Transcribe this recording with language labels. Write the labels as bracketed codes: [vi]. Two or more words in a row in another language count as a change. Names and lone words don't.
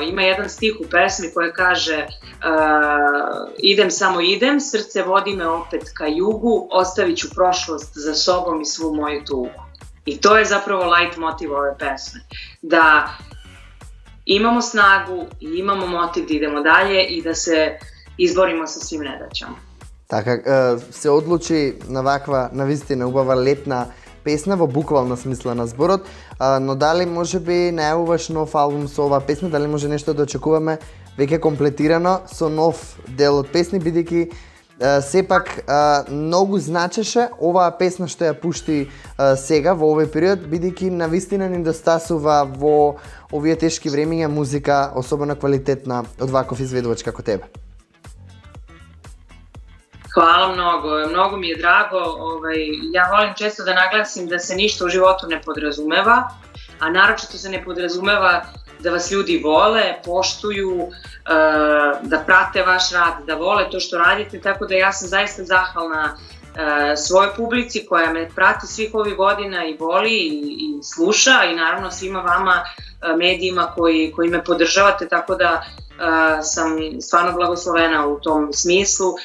[sr] Ima jedan stih u pesmi koji kaže idem samo idem, srce vodi me opet ka jugu, ostavit ću prošlost za sobom i svu moju tugu. I to je zapravo light motiv ove pesme, da imamo snagu i imamo motiv da idemo dalje i da se izborimo sa svim nedaćama. [mk] Така, се одлучи на ваква, навистина убава летна песна во буквална смисла на зборот, но дали може би најавуваш нов албум со оваа песна, дали може нешто да очекуваме веќе комплетирано со нов дел од песни, бидејќи сепак многу значеше оваа песна што ја пушти сега во овој период, бидејќи навистина ни достасува во овие тешки времиња музика, особено квалитетна од ваков изведувач како тебе. [sr] Hvala mnogo mi je drago. Ja volim često da naglasim da se ništa u životu ne podrazumeva, a naročito se ne podrazumeva da vas ljudi vole, poštuju, da prate vaš rad, da vole to što radite, tako da ja sam zaista zahvalna svojoj publici koja me prati svih ovih godina i voli i sluša i naravno svima vama medijima koji me podržavate, tako da sam stvarno blagoslovena u tom smislu.